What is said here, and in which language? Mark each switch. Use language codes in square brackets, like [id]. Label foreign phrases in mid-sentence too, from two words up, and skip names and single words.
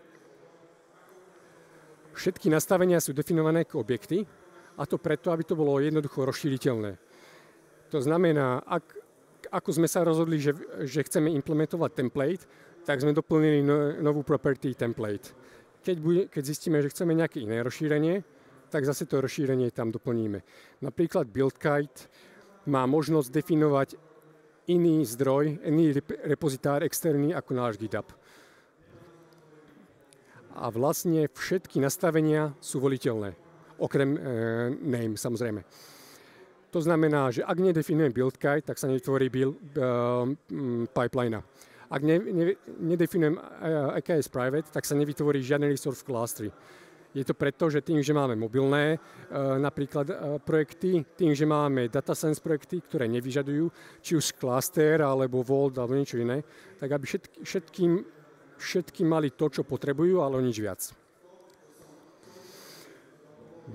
[sk] Všetky nastavenia sú definované ako objekty a to preto, aby to bolo jednoducho rozšíriteľné. To znamená, ako sme sa rozhodli, že chceme implementovať template, tak sme doplnili novú [en] property template. [sk] Keď zistíme, že chceme nejaké iné rozšírenie, tak zase to rozšírenie tam doplníme. Napríklad [en] build guide [sk] má možnosť definovať iný zdroj, iný repozitár externý ako náš GitHub. A vlastne všetky nastavenia sú voliteľné, okrem name samozrejme. To znamená, že ak nedefinujem [en] build guide, [sk] tak sa netvorí pipeline. Ak nedefinujem AKS private, tak sa nevytvorí žiadny resource v klastri. Je to preto, že tým, že máme mobilné napríklad projekty, tým, že máme [en] data science [sk] projekty, ktoré nevyžadujú, či už cluster, alebo Vault, alebo niečo iné, tak aby všetky mali to, čo potrebujú, ale o nič viac.